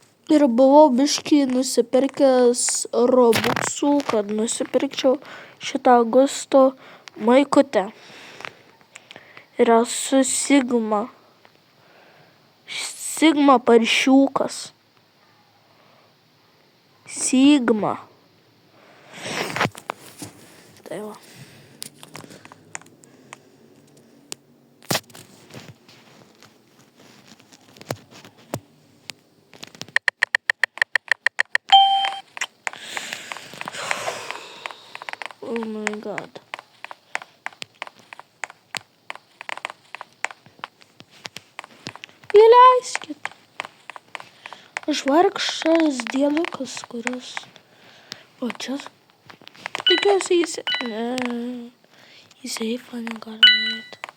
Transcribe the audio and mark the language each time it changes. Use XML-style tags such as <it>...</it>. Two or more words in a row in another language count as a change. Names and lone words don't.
<lt>Ir buvau biškį nusipirkęs robuxų, kad nusipirkčiau šitą Gusto maikutę. Ir esu Sigma. Sigma paršiukas. Sigma. Tai va.</lt> <en>Oh my god.</en> <lt>Įleiskit. Aš vargšas diedukas, kuris... O čia... Tikiuosi į seifą negalima eiti.</lt>